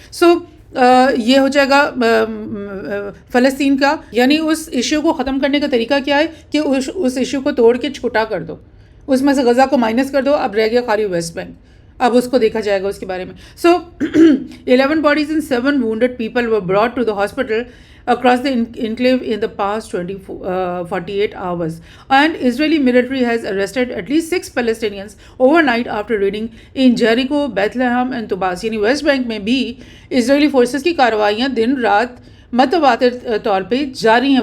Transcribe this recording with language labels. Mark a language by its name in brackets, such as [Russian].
[Urdu] سو یہ ہو جائے گا فلسطین کا. یعنی اس ایشو کو ختم کرنے کا طریقہ کیا ہے کہ اس ایشو کو توڑ کے چھوٹا کر دو، اس میں سے غزہ کو مائنس کر دو، اب رہ گیا خالی ویسٹ بینک، اب اس کو دیکھا جائے گا اس کے بارے میں. [English] So 11 bodies and 7 wounded people were brought to the hospital across the enclave in the past 48 hours, and Israeli military has arrested at least 6 Palestinians overnight after raiding in Jericho, Bethlehem and Tubas. [Urdu] یعنی waste bank میں بھی اسرائیلی forces کی کارروائیاں دن رات متواتر طور پہ جاری ہیں.